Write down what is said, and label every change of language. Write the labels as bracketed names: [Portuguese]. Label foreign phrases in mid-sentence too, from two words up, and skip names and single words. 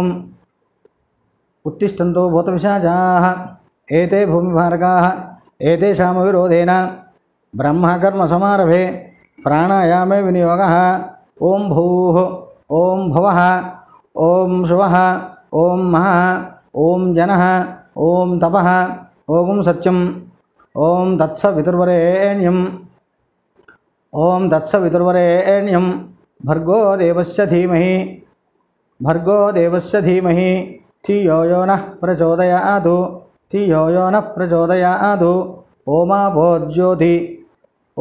[Sanskrit] ఉత్తిష్టంతో భూతపిశాచాః ఏతే భూమిభారకాః ఏతేషామవిరోధేన బ్రహ్మకర్మసమారభే ప్రాణాయామే వినియోగः. ఓం భూః ఓం భువః ఓం శువః ఓం మహః ఓం జనః ఓం తపః ఓం సత్యం ఓం తత్సవితుర్వరేణ్యం భర్గో దేవస్య ధీమహి ధియో యో నః ప్రచోదయాత్.